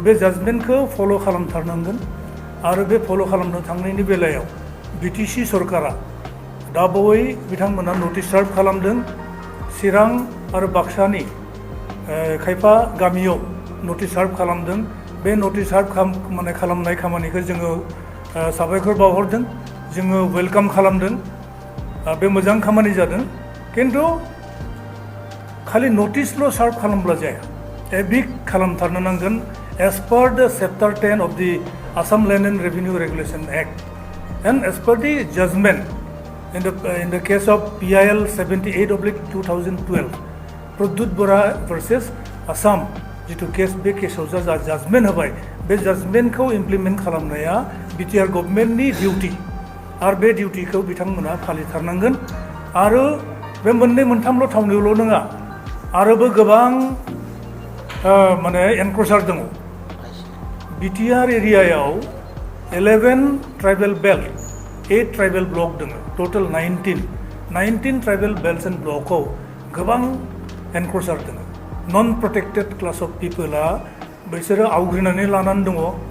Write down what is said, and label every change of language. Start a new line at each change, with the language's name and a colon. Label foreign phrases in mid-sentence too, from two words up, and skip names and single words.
Bodo: बे जाजमेन्टखौ फल' खालामथारनांगोन आरो बे फल' खालामनो थांनायनि बेलायाव BTC सरकारा दाबावै बिथांमोना
English: notice serve
Bodo: खालामदों चिरां आरो बाक्सानि खायफा गामियाव
English: notice serve
Bodo: खालामदों बे
English: notice serve
Bodo: खालामनाय खामानिखौ जोङो साबायखर बावहरदों जोङो वेलकाम खालामदों बे मोजां खामानि जादों किन्तु खालि नटिसल' सार्भ खालामब्ला जाया एभिक्ट खालामथारनो नांगोन
English: as per the chapter 10 of the Assam Land and Revenue Regulation Act and as per the judgment in the case of PIL
Bodo: 78/2012 Pradut Bora versus Assam जितु केस बे केसाव जा जाजमेन्ट होबाय बे जाजमेन्टखौ इमप्लिमेन्ट खालामनाया BTR गभर्नमेन्टनि डिउटि आरो बे डिउटिखौ बिथांमोना फालिथारनांगोन आरो बे मोननै मोनथामल' थावनियावल' नङा आरोबो गोबां माने एनक्रचार दङ BTR एरियायाव 11
English: tribal belt
Bodo: 8
English: tribal block
Bodo: दङ
English: total 19 tribal belts and
Bodo: ब्लकआव गोबां एनक्रचार दङ
English: non protected class of
Bodo: पिपला बिसोरो आवग्रिनानै लानानै दङ